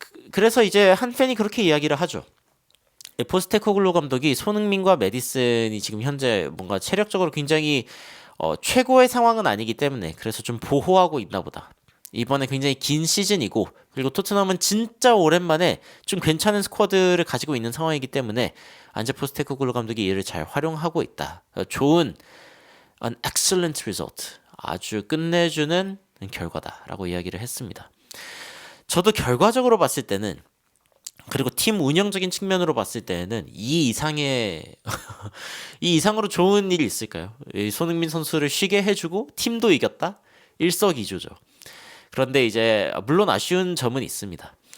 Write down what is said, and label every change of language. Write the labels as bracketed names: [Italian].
[Korean] 그래서 이제 한 팬이 그렇게 이야기를 하죠. 포스테코글루 감독이 손흥민과 메디슨이 지금 현재 뭔가 체력적으로 굉장히 최고의 상황은 아니기 때문에 그래서 좀 보호하고 있나 보다. 이번에 굉장히 긴 시즌이고 그리고 토트넘은 진짜 오랜만에 좀 괜찮은 스쿼드를 가지고 있는 상황이기 때문에 안제 포스테코글루 감독이 이를 잘 활용하고 있다. 좋은 [English] an excellent result. [Korean] 아주 끝내주는 결과다라고 이야기를 했습니다. 저도 결과적으로 봤을 때는 그리고 팀 운영적인 측면으로 봤을 때는 이 이상으로 좋은 일이 있을까요? 손흥민 선수를 쉬게 해주고 팀도 이겼다? 일석이조죠. 그런데 이제 물론 아쉬운 점은 있습니다.